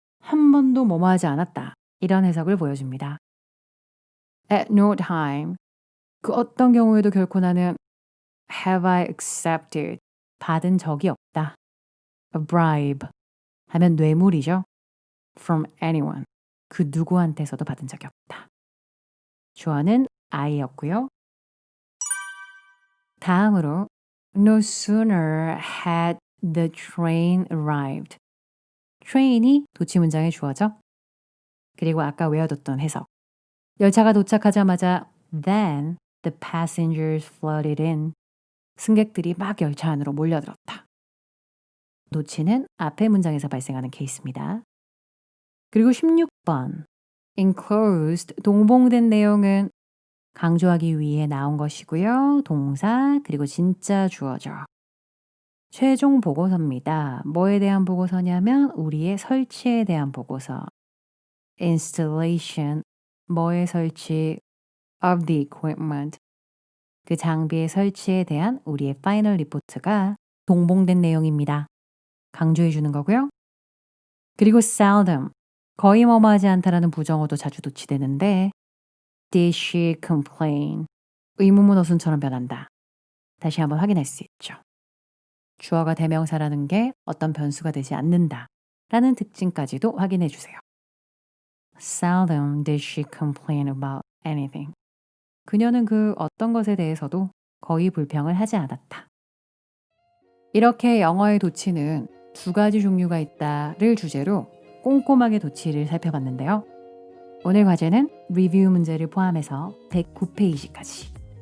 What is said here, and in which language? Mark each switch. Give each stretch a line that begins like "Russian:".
Korean: 한 번도 뭐뭐 하지 않았다. 이런 해석을 보여줍니다.
English: At no time
Korean: 그 어떤 경우에도 결코 나는
English: have I accepted
Korean: 받은 적이 없다. A bribe 하면 뇌물이죠.
English: From anyone
Korean: 그 누구한테서도 받은 적이 없다. 주어는 I였고요.
English: 다음으로 No sooner had the train arrived.
Korean: train이 도치 문장의 주어죠. 그리고 아까 외워뒀던 해석. 열차가 도착하자마자
English: then the passengers flooded in.
Korean: 승객들이 막 열차 안으로 몰려들었다. 도치는 앞의 문장에서 발생하는 케이스입니다. 그리고 16번 enclosed 동봉된 내용은 강조하기 위해 나온 것이고요. 동사 그리고 진짜 주어죠. 최종 보고서입니다. 뭐에 대한 보고서냐면 우리의 설치에 대한 보고서. installation 뭐의 설치 of the equipment 그 장비의 설치에 대한 우리의 파이널 리포트가 동봉된 내용입니다. 강조해 주는 거고요. 그리고 seldom 거의 뭐뭐하지 않다라는 부정어도 자주 도치되는데
English: did she complain
Korean: 의문문 어순처럼 변한다. 다시 한번 확인할 수 있죠. 주어가 대명사라는 게 어떤 변수가 되지 않는다 라는 특징까지도 확인해 주세요.
English: Seldom did she complain about anything.
Korean: 그녀는 그 어떤 것에 대해서도 거의 불평을 하지 않았다. 이렇게 영어의 도치는 두 가지 종류가 있다를 주제로 꼼꼼하게 도치를 살펴봤는데요. 오늘 과제는 리뷰 문제를 포함해서 109페이지까지.